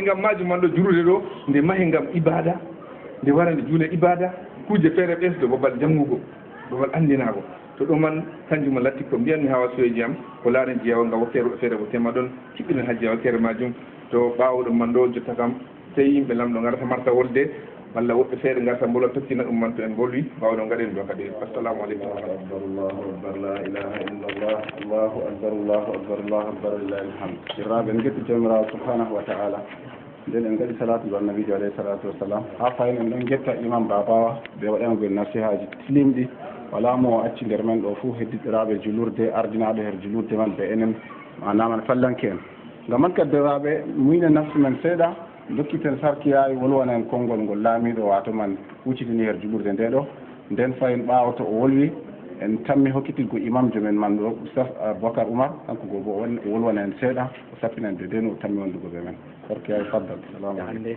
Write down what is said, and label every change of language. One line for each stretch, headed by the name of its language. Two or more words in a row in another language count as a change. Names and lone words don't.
Fula: ngam majum man ɗo jurude ɗo nde mahi ngam ibada nde wara nde juule ibada kuje feere ɓesdo babal jangugo babal andinago to ɗo man kanjum latti ko mbiyanmi ha wasoyeji am ko laaren jeewa nga wakkere feere ko tema ɗon kiɓɓinen ha jeewa wakkere majum to ɓaawo ɗum man ɗo jotta kam tawi yimɓe lamɗo garata marta wolde walla woɓɓe feere garta mbola tokkina ɗum man to en bolwi mbawɗo gaɗen ɗo kadi
Arabic: السلام عليكم الله أكبر لا إله إلا الله الله أكبر الله أكبر الله أكبر لله الحمد
Fula: sirraɓe en getti jomirawo
Arabic: سبحانه وتعالى
Fula: nden en gaɗi salatu ga nabijo
Arabic: عليه الصلاة
Fula: wassalam ha fayin en ɗon getta imam babawa ɓe waɗangoen nasihaji tilimɗi wala mo acci nder men ɗo fuu heddiɗiraɓe julurde ardinaɓe her julurde man ɓe enen manaman fallanke en ngam man kaddiraɓe muyne nafsu men seeɗa dokkiten sarkiyayi wolwana en konngol ngol laamiɗo wato man huccitini her julurde nde ɗo nden fayin ɓaawa to o wolwi en tammi hokkitirgo imamjo men man ɗo oustaf Boubacar Oumar kanko go bo o wolwana en seeɗa o sappinen de nden o tammi wondugo ɓe men sarkiyayi faddal
Arabic: سلام عليكم